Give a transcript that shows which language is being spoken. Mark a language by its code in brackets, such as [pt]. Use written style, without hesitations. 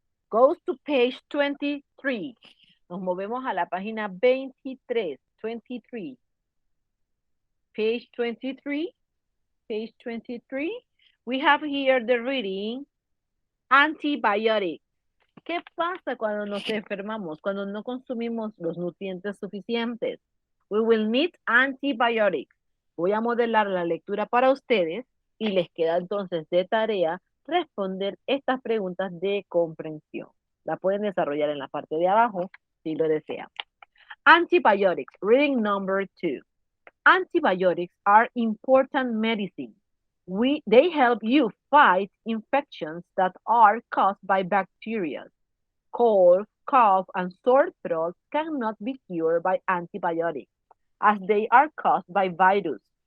[en] Goes to page 23. [es] Nos movemos a la página 23. 23. [en] Page 23. Page 23. We have here the reading antibiotics. [es] ¿Qué pasa cuando nos enfermamos? Cuando no consumimos los nutrientes suficientes. [en] We will need antibiotics. [es] Voy a modelar la lectura para ustedes y les queda entonces de tarea responder estas preguntas de comprensión. La pueden desarrollar en la parte de abajo si lo desean. [en] Antibiotics, reading number 2. Antibiotics are important medicine. They help you fight infections that are caused by bacteria. Cold, cough, and sore throat cannot be cured by antibiotics, as they are caused by virus.